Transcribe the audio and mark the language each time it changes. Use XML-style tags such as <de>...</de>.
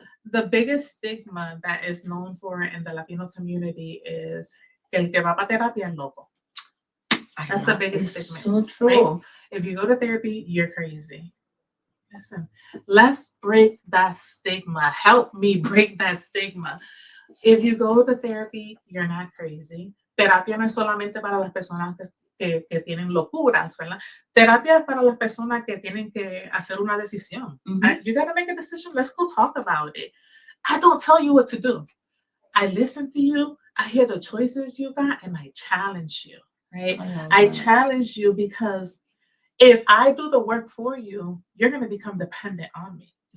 <en>The biggest stigma that is known for in the Latino community is</en> <es>el que va para terapia es loco.</es> <en>That's the biggest stigma. So true. Right? If you go to therapy, you're crazy. Listen, let's break that stigma. Help me break that stigma. If you go to therapy, you're not crazy.</en> <es>Terapia no es solamente para las personas que tienen locuras, ¿verdad? Terapia es para las personas que tienen que hacer una decisión.</es> <en>You got to make a decision. Let's go talk about it. I don't tell you what to do. I listen to you. I hear the choices you got, and I challenge you, right? I challenge you because If I do the work for you, you're going to become dependent on me.</en>